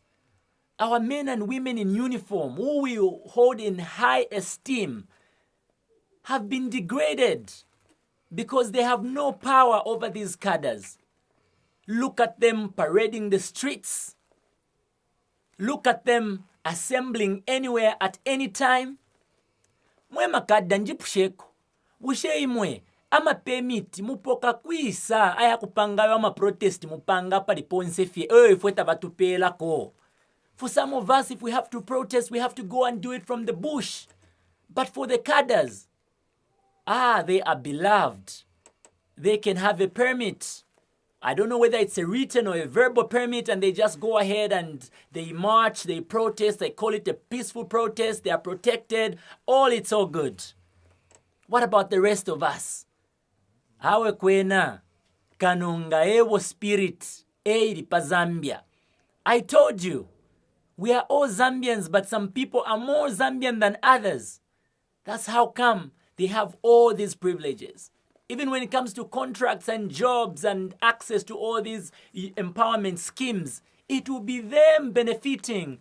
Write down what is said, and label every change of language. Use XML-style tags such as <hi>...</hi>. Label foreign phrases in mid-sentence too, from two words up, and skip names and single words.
<en>Our men and women in uniform, who we hold in high esteem, have been degraded. because they have no power over these cadres. Look at them parading the streets. Look at them assembling anywhere at any time.</en> <bem>Mwe makadda njipusheko. Bushe imwe ama permit mupoka kwisa aya kupangayo ama protest mupanga pali ponse fie. Fweta batupelako.</bem> <en>For some of us, if we have to protest, we have to go and do it from the bush. But for the cadres, they are beloved. They can have a permit. I don't know whether it's a written or a verbal permit, and they just go ahead and they march, they protest, they call it a peaceful protest, they are protected. It's all good. What about the rest of us?</en> <bem>Awe kwena kanunga ewo spirit eiri pa Zambia.</bem> <en>I told you, we are all Zambians, but some people are more Zambian than others. That's how come they have all these privileges. Even when it comes to contracts and jobs and access to all these empowerment schemes, it will be them benefiting.</en>